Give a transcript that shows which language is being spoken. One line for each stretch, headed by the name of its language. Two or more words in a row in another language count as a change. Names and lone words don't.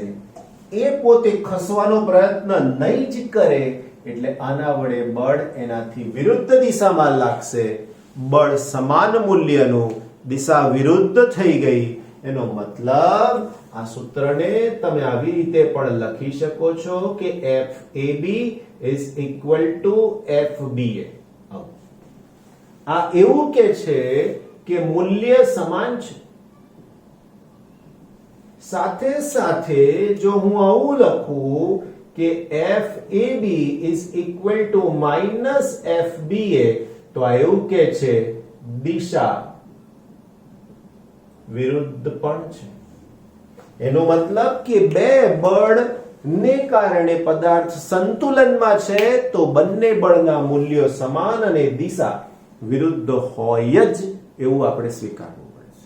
Gujarati: એ પોતે ખસવાનો પ્રયત્ન નહીં જ કરે એટલે આના વડે બળ એનાથી વિરુદ્ધ દિશામાં લાગશે. બળ સમાન મૂલ્યનું, દિશા વિરુદ્ધ થઈ ગઈ. એનો મતલબ આ સૂત્રને તમે આવી રીતે પણ લખી શકો છો કે
English: FAB is equal to FBA.
Gujarati: આ એવું કે છે કે મૂલ્ય સમાન છે. સાથે સાથે જો હું આવું લખું કે
English: FAB is equal to minus FBA
Gujarati: તો આ એવું કે છે દિશા વિરુદ્ધ પણ છે. એનો મતલબ કે બે બળ ને કારણે પદાર્થ સંતુલનમાં છે તો બંને બળના મૂલ્યો સમાન અને દિશા વિરુદ્ધ હોય જ એવું આપણે સ્વીકારવું પડશે.